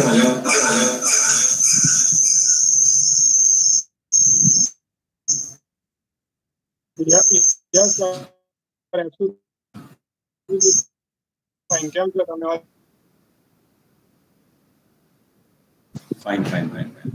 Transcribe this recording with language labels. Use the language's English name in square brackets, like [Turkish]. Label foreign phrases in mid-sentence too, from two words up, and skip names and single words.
[English] Yeah, yes, sir. Absolutely fine. [Gujarati] કેમ છો તમે? [English] Fine, fine, fine, fine.